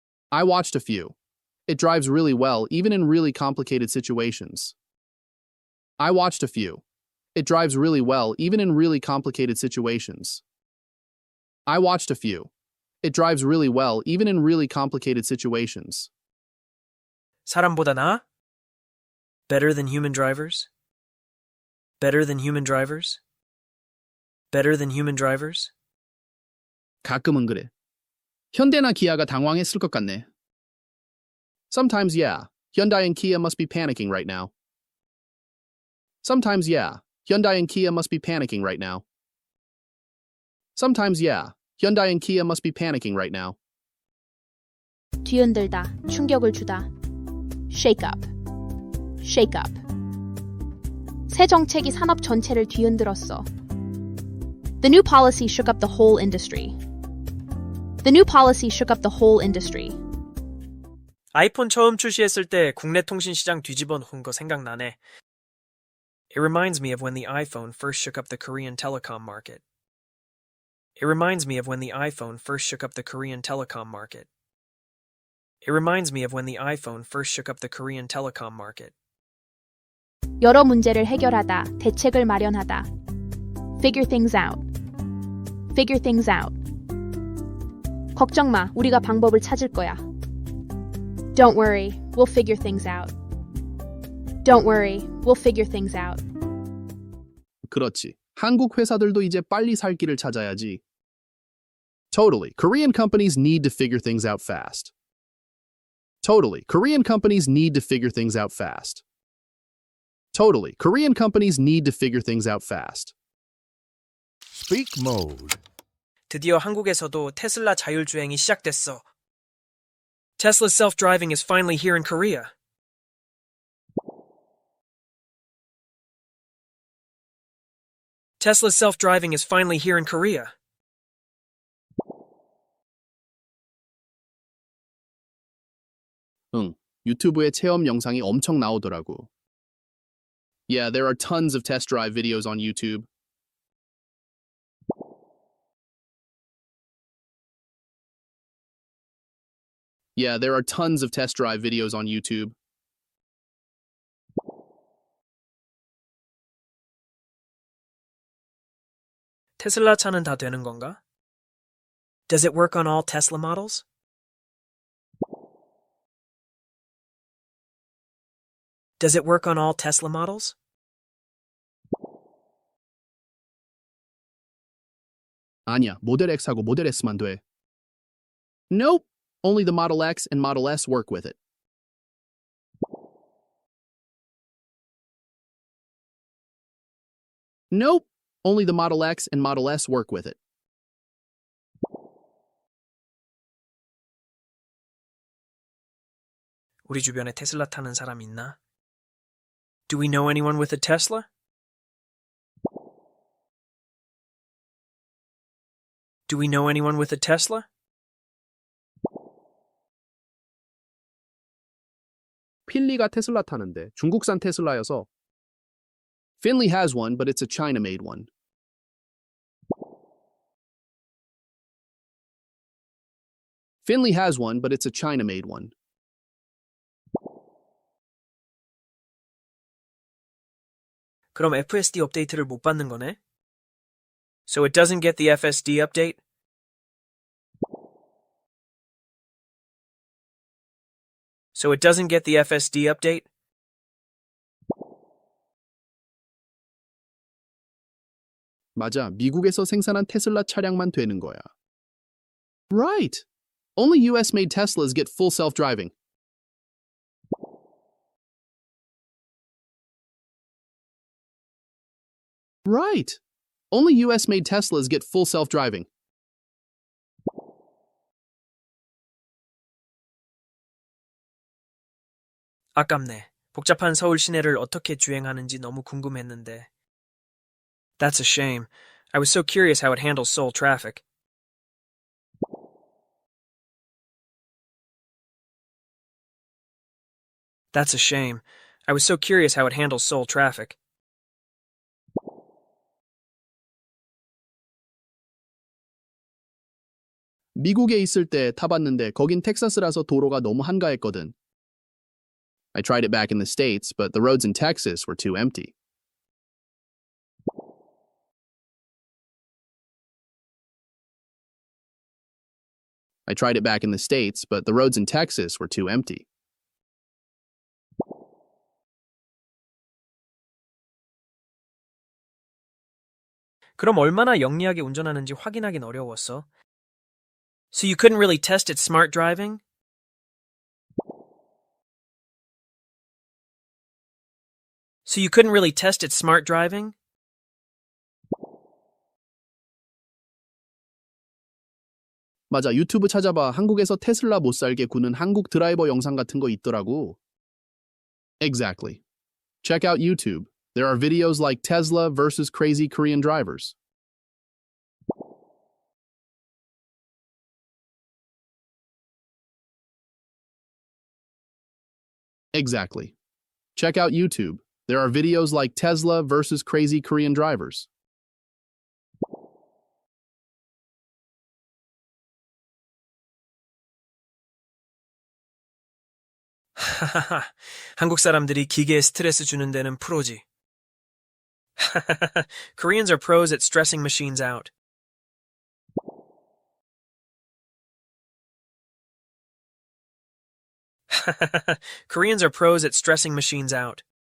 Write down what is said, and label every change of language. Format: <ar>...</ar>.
<en>I watched a few. It drives really well, even in really complicated situations. I watched a few. It drives really well, even in really complicated situations. I watched a few. It drives really well, even in really complicated situations.</en> <ko>사람보다 나아?</ko> <en>Better than human drivers? Better than human drivers? Better than human drivers?</en> <ko>가끔은 그래. 현대나 기아가 당황했을 것 같네.</ko> <en>Sometimes, yeah. Hyundai and Kia must be panicking right now. Sometimes, yeah. Hyundai and Kia must be panicking right now. Sometimes, yeah. Hyundai and Kia must be panicking right now.</en> <ko>뒤흔들다, 충격을 주다.</ko> <en>Shake up. Shake up.</en> <ko>새 정책이 산업 전체를 뒤흔들었어.</ko> <en>The new policy shook up the whole industry. The new policy shook up the whole industry.</en> <ko>아이폰 처음 출시했을 때 국내 통신 시장 뒤집어 놓은 거 생각나네.</ko> <en>It reminds me of when the iPhone first shook up the Korean telecom market. It reminds me of when the iPhone first shook up the Korean telecom market. It reminds me of when the iPhone first shook up the Korean telecom market.</en> <ko>여러 문제를 해결하다, 대책을 마련하다.</ko> <en>Figure things out. Figure things out.</en> <ko>걱정 마, 우리가 방법을 찾을 거야.</ko> <en>Don't worry, we'll figure things out. Don't worry, we'll figure things out.</en> <ko>그렇지. 한국 회사들도 이제 빨리 살 길을 찾아야지.</ko> <en>Totally. Korean companies need to figure things out fast. Totally. Korean companies need to figure things out fast. Totally. Korean companies need to figure things out fast. Speak mode.</en> <ko>드디어 한국에서도 테슬라 자율주행이 시작됐어.</ko> <en>Tesla's self-driving is finally here in Korea. Tesla's self-driving is finally here in Korea.</en> <ko>응, 유튜브에 체험 영상이 엄청 나오더라고.</ko> <en>Yeah, there are tons of test drive videos on YouTube. Yeah, there are tons of test drive videos on YouTube.</en> <ko>테슬라 차는 다 되는 건가?</ko> <en>Does it work on all Tesla models? Does it work on all Tesla models?</en> <ko>아니야, 모델 X하고 모델 S만 돼.</ko> <en>Nope, only the Model X and Model S work with it. Nope, only the Model X and Model S work with it.</en> <ko>우리 주변에 테슬라 타는 사람 있나?</ko> <en>Do we know anyone with a Tesla? Do we know anyone with a Tesla?</en> <ko>필리가 테슬라 타는데 중국산 테슬라여서.</ko> <en>Finley has one, but it's a China-made one. Finley has one, but it's a China-made one.</en> <ko>그럼 FSD 업데이트를 못 받는 거네?</ko> <en>So it doesn't get the FSD update? So it doesn't get the FSD update?</en> <ko>맞아. 미국에서 생산한 테슬라 차량만 되는 거야.</ko> <en>Right. Only US-made Teslas get full self-driving. Right. Only US-made Teslas get full self-driving.</en> <ko>아깝네. 복잡한 서울 시내를 어떻게 주행하는지 너무 궁금했는데.</ko> <en>That's a shame. I was so curious how it handles Seoul traffic. That's a shame. I was so curious how it handles Seoul traffic.</en> <ko>미국에 있을 때 타봤는데 거긴 텍사스라서 도로가 너무 한가했거든.</ko> <en>I tried it back in the States, but the roads in Texas were too empty. I tried it back in the States, but the roads in Texas were too empty.</en> <ko>그럼 얼마나 영리하게 운전하는지 확인하긴 어려웠어.</ko> <en>So you couldn't really test its smart driving? So you couldn't really test its smart driving?</en> <ko>맞아, 유튜브 찾아봐. 한국에서 테슬라 못 살게 구는 한국 드라이버 영상 같은 거 있더라고.</ko> <en>Exactly. Check out YouTube. There are videos like Tesla versus crazy Korean drivers. Exactly. Check out YouTube. There are videos like Tesla versus crazy Korean drivers.</en> <ko>하하하, 한국 사람들이 기계에 스트레스 주는 데는 프로지.</ko> <en>Koreans are pros at stressing machines out. Koreans are pros at stressing machines out.</en>